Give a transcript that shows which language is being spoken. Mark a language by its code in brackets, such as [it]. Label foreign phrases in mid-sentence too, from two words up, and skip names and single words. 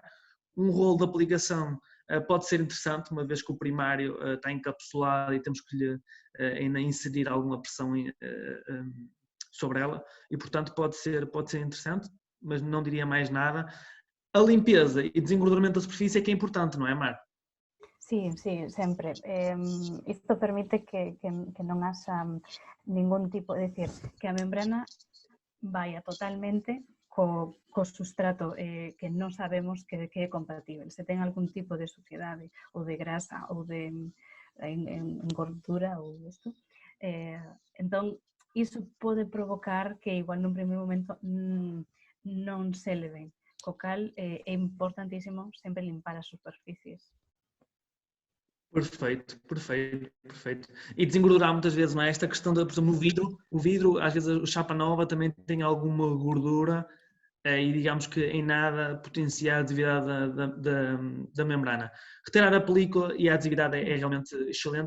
[pt] Um rolo de aplicação pode ser interessante, uma vez que o primário está encapsulado e temos que lhe ainda inserir alguma pressão sobre ela e, portanto, pode ser interessante, mas não diria mais nada. A limpeza e desengorduramento da superfície é que é importante, não é, Mar? [gl] Sí, sempre. Isto permite que non haxa ningún tipo, é dicir, que a membrana vaya totalmente co sustrato que non sabemos que é compatible. Se ten algún tipo de suciedade ou de grasa ou de engordura ou isto, entón iso pode provocar que igual nun primeiro momento non se le ben. Co cal é importantísimo sempre limpar as superficies. [pt] Perfeito. E desengordurar muitas vezes, não é? Esta questão, por exemplo, o vidro, às vezes o chapa nova também tem alguma gordura e digamos que em nada potencia a adesividade da membrana. Retirar a película e a adesividade é realmente excelente.